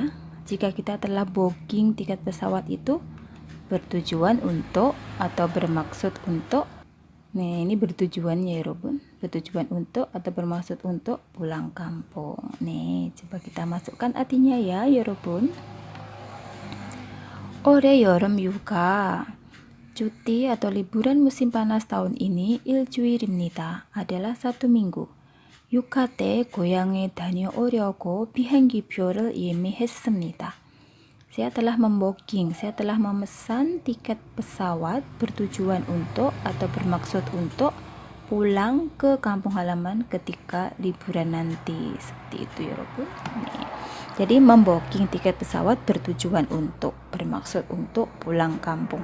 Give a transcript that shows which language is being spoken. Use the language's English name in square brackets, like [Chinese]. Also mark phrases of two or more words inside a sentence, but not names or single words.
[Indonesian] Jika kita telah booking tiket pesawat itu bertujuan untuk atau bermaksud untuk. Nah, ini bertujuannya ya Robun. Bertujuan untuk atau bermaksud untuk pulang kampung. Nih, coba kita masukkan artinya ya Robun. [Korean] 올해 여름 휴가 [Indonesian] cuti atau liburan musim panas tahun ini 일주일입니다 adalah 1 minggu. [Korean] 유카테 고향에 다녀오려고 비행기표를 예매했습니다. [Indonesian] Saya telah membooking, saya telah memesan tiket pesawat bertujuan untuk atau bermaksud untuk pulang ke kampung halaman ketika liburan nanti. Seperti itu ya Robun. Jadi membooking tiket pesawat bertujuan untuk, bermaksud untuk pulang kampung.